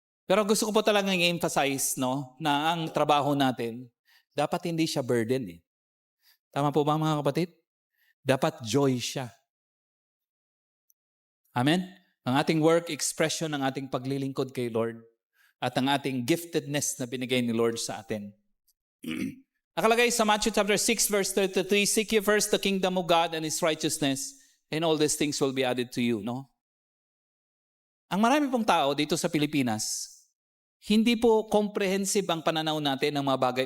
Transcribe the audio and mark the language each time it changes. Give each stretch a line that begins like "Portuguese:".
Filipino: Pero gusto ko po talagang i-emphasize, no, na ang trabaho natin, dapat hindi siya burden, eh. Tama po ba mga kapatid? Dapat joy siya. Amen? Ang ating work, expression ng ating paglilingkod kay Lord, at ang ating giftedness na binigay ni Lord sa atin. Nakalagay sa
English: Matthew chapter 6 verse 33, seek ye first the kingdom of God and His righteousness, and all these things will be added to you.
Filipino: No? Ang marami pong tao dito sa Pilipinas, hindi po comprehensive ang pananaw natin ng mga bagay.